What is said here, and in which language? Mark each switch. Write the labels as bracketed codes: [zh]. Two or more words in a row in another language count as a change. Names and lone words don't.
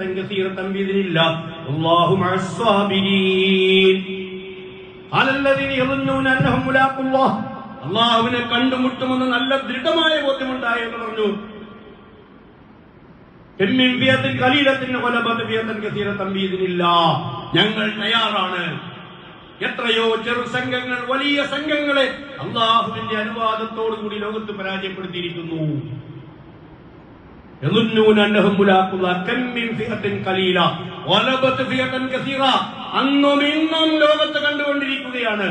[ar] كثيرة بإذن الله والله مع الصابرين قال الذين يظنون أنهم ملاقو الله [ml] അല്ലാഹുവിനെ കണ്ടുമുട്ടുമെന്ന് നല്ല ദൃഢമായ ബോധ്യമുണ്ടായി എന്ന് പറഞ്ഞു. [ar] كم من فئة قليلة غلبت فئة كثيرة بإذن الله [ml] ഞങ്ങൾ തയ്യാറാണ്. എത്രയോ ചെറു സംഘങ്ങൾ വലിയ സംഘങ്ങളെ അല്ലാഹുവിന്റെ അനുവാദത്തോടു കൂടി ലോകത്ത് പരാജയപ്പെടുത്തിയിരിക്കുന്നു. അന്നും ഇന്നും ലോകത്ത് കണ്ടുകൊണ്ടിരിക്കുകയാണ്.